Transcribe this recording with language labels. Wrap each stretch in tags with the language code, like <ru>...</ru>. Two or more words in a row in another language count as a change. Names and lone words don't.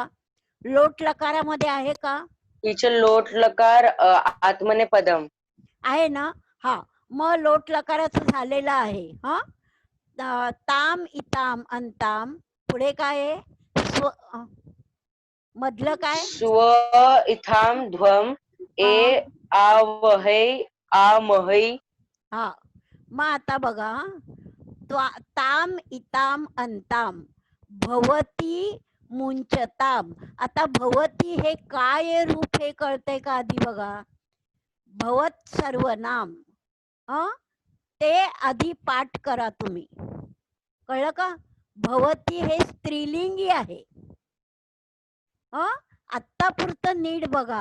<mr>लोट लकारामध्ये आहे का? टीचर लोट लकार आत्मनेपदम आहे ना. हा, मग लोट लकाराचं झालेलं आहे.</mr> <sa>ताम इताम अंताम</sa> <mr>पुढे काय आहे? स्व मधलं काय?</mr> <sa>स्व इथाम ध्वम ए आवहै आमहै.</sa> <mr>हा, मग आता बघा.</mr> <sa>ताम इताम अंताम भवती मुंचताम.</sa> <mr>आता भवती हे काय रूप हे कळतंय का आधी बघा. भवत सर्वनाम. ते आधी पाठ करा तुम्ही. कळलं का? भवती हे स्त्रीलिंगी आहे. आत्ता पुरतं नीट बघा.</mr>